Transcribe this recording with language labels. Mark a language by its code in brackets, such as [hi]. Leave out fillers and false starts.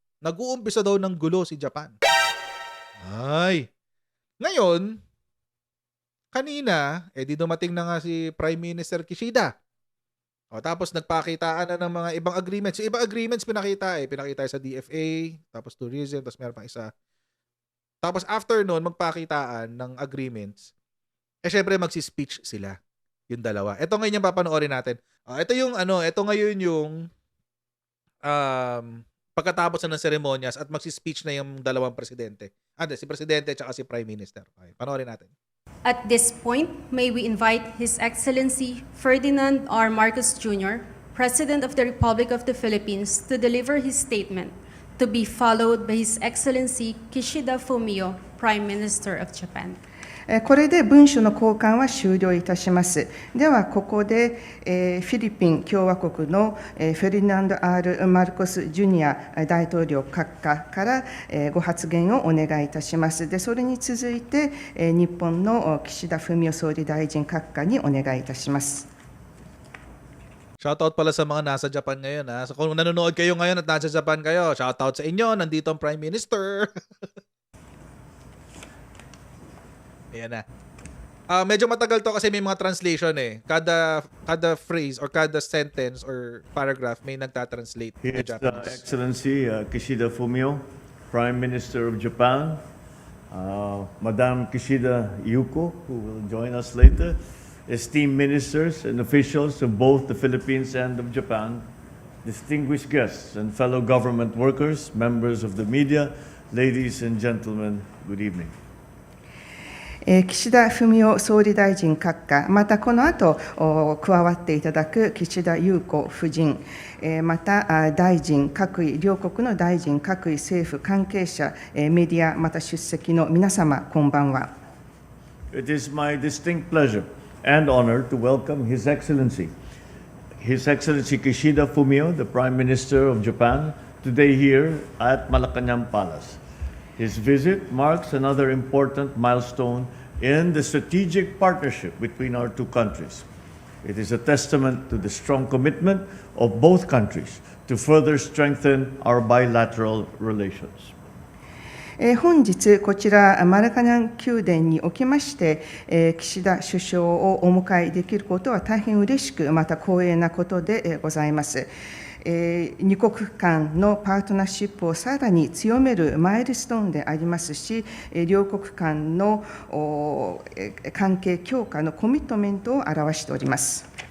[tl] Nag-uumpisa daw ng gulo si Japan. Ay. Ngayon, kanina, di dumating na nga si Prime Minister Kishida. Tapos nagpakitaan na ng mga ibang agreements. Yung ibang agreements pinakita sa DFA, tapos tourism, tapos meron pang isa. Tapos after noon, magpakitaan ng agreements. Syempre magsi-speech sila. Yung dalawa. Ito ngayon yung papanoorin natin. Ito ngayon yung pagkatapos na ng seremonyas at magsi-speech na yung dalawang presidente. Si presidente at si prime minister. Okay, panoorin natin. [en] At this point, may we invite His Excellency Ferdinand R. Marcos Jr., President of the Republic of the Philippines, to deliver his statement, to be followed by His Excellency Kishida Fumio, Prime Minister of Japan. [ja] これで文書の交換は終了いたします。では、ここでフィリピン共和国のフェルナンド・ R ・マルコス・ジュニア大統領閣下からご発言をお願いいたします。で、それに続いて、日本の岸田文雄総理大臣閣下にお願いいたします。 [tl] Shoutout pala sa mga nasa Japan ngayon ha. So kung nanonood kayo ngayon at nasa Japan kayo, shoutout sa inyo. Nandito ang Prime Minister. Ayan na. Medyo matagal to kasi may mga translation eh. Kada phrase or kada sentence or paragraph may nagtatranslate na [en] His Japanese. Excellency Kishida Fumio, Prime Minister of Japan, Madam Kishida Yuko, who will join us later, esteemed ministers and officials of both the Philippines and of Japan, distinguished guests and fellow government workers, members of the media, ladies and gentlemen, good evening. [ja] 岸田文雄総理大臣閣下、またこの後加わっていただく岸田裕子夫人、また大臣各位、両国の大臣各位政府関係者、メディア、また出席の皆様、こんばんは。 [en] It is my distinct pleasure and honor to welcome His Excellency Kishida Fumio, the Prime Minister of Japan, today here at Malacanang Palace. His visit marks another important milestone in the strategic partnership between our two countries. It is a testament to the strong commitment of both countries to further strengthen our bilateral relations. [ja] 本日、こちらマラカナン宮殿におきまして、岸田首相をお迎えできることは大変嬉しく、また光栄なことでございます。二国間のパートナーシップをさらに強めるマイルストーンでありますし、両国間の関係強化のコミットメントを表しております。